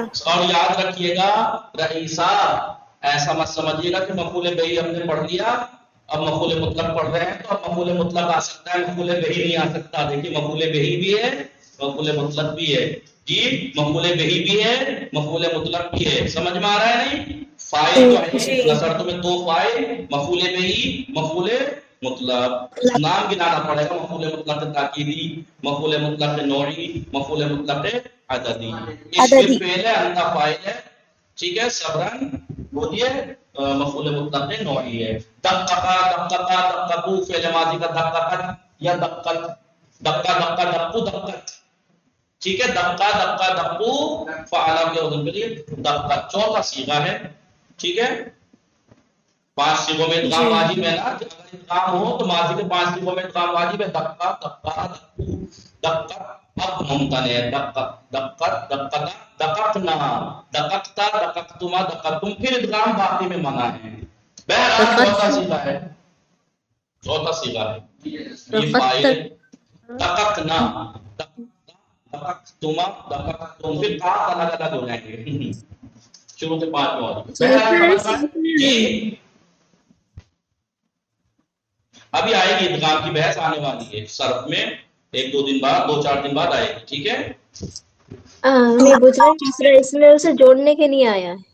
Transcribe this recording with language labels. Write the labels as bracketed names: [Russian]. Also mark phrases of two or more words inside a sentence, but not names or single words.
[Urdu] اور یاد رکھیے گا رئیسا ایسا مت سمجھیے گا کہ مفعول بہی ہم نے پڑھ لیا اب مفعول مطلق پڑھ رہے ہیں تو اب مفعول مطلق آ سکتا ہے مفعول بہی نہیں آ سکتا. دیکھیے مفعول بہی بھی ہے مفعول مطلق بھی ہے جی، مفعول بہی بھی ہے، مفعول مطلق بھی ہے. سمجھ میں آ رہا ہے نہیں؟ فاعل جو ہے جی نصرت میں دو فاعل، مفعول بہی، مفعول مطلق. نام گنانا پڑے گا، مفعول مطلق تاکیدی، مفعول مطلق نوعی، مفعول مطلق عددی. اس میں عددی. فعل ہے، انت فاعل ہے، ٹھیک ہے. صبرن بولیے مفعول مطلق نوعی ہے. [Arabic] دققا دققا دققو [Urdu] فعل ماضی کا [Arabic] دققت یا دقت، دقا دقا دقو دقت، [Urdu] ٹھیک ہے. [Arabic] دقا دقا دقو [Urdu] فعلا کے وزن کے لیے دقت چوتھا صیغہ ہے، ٹھیک ہے. 5 صیغوں میں ادغام جی واجب ہے نا، اگر ادغام ہو تو ماضی کے 5 صیغوں میں ادغام واجب ہے. [Arabic] دقا دقا دقو دقت [Urdu] اب ممتنع ہے. [Arabic] دقت دقت دقت دققنا دققتا دققتما دققتم، [Urdu] پھر ادغام باقی میں منع ہے. بہرحال چوتھا صیغہ ہے، چوتھا صیغہ ہے. یہ فاعل ہے. [Arabic] دققنا دققتما دققتم، [Urdu] پھر قاف الگ الگ ہو جائیں گے شروع سے 5 اور. بہرحال سمجھ میں جی. ابھی آئے گی ادغام کی بحث آنے والی ہے صرف میں، 1-2 دن بعد، 2-4 دن بعد آئے گی، ٹھیک ہے. میں پوچھ رہی ہوں کسرا اس میں اسے جوڑنے کے لیے آیا ہے.